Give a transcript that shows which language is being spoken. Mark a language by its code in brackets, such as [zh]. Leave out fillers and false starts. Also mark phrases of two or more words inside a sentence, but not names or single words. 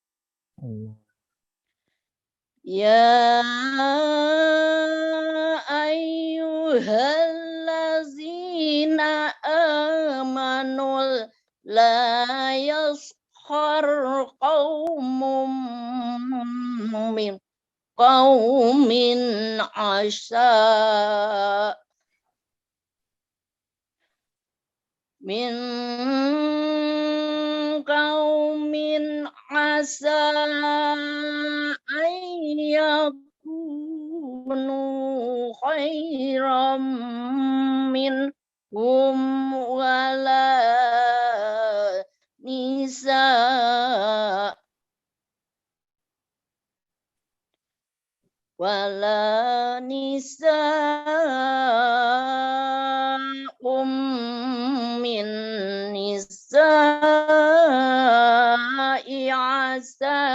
[ar] يا أيها الذين آمنوا لا يسخر قوم من قوم عسى من قوم عسى أن يكونوا خيرا منهم ولا من نساء عسى